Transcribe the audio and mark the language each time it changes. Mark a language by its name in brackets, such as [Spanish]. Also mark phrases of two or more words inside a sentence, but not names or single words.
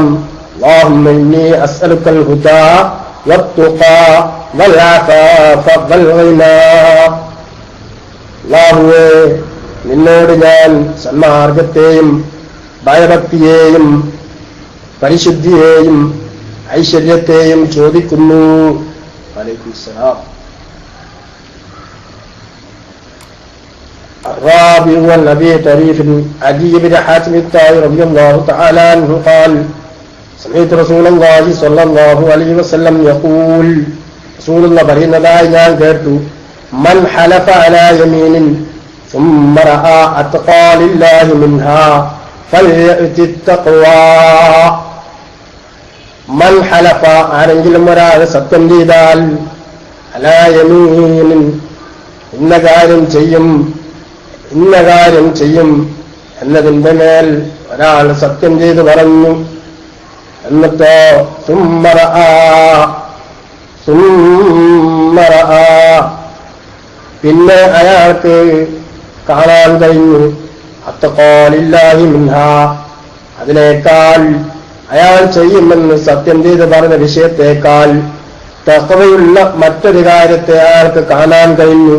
[Arabic] اللهم إني أسألك الهدى والتقى والعفاف والغنى. [Malayalam] അല്ലാഹുവേ, നിന്നോട് ഞാൻ സന്മാർഗത്തെയും ഭയഭക്തിയെയും പരിശുദ്ധിയെയും ഐശ്വര്യത്തെയും ചോദിക്കുന്നു. [Arabic] وعليكم السلام. الرابع عن أبي طريف عدي بن حاتم الطائي رضي الله تعالى عنه قال സമയത്ത് رسول الله صلى الله عليه وسلم يقول, [Malayalam] റസൂലുള്ള പറയുന്നതായി ഞാൻ കേട്ടു, [Arabic] من حلف على يمين ثم رأى أتقى لله منها فليأت التقوى. من حلف, [Malayalam] ആരെങ്കിലും ഒരാൾ സത്യം ചെയ്താൽ, [Arabic] على يمين, [Malayalam] ഇന്ന കാര്യം ചെയ്യും എന്നതിന്റെ മേൽ ഒരാൾ സത്യം ചെയ്ത് പറഞ്ഞു. [Arabic] എന്നിട്ടോ ثم رأى, [Malayalam] പിന്നെ അയാൾക്ക് കാണാൻ കഴിഞ്ഞു, [Arabic] أتقى لله منها, [Malayalam] അതിനേക്കാൾ അയാൾ ചെയ്യുമെന്ന് സത്യം ചെയ്ത് പറഞ്ഞ വിഷയത്തേക്കാൾ തഖ്വയുള്ള മറ്റൊരു കാര്യത്തെ അയാൾക്ക് കാണാൻ കഴിഞ്ഞു.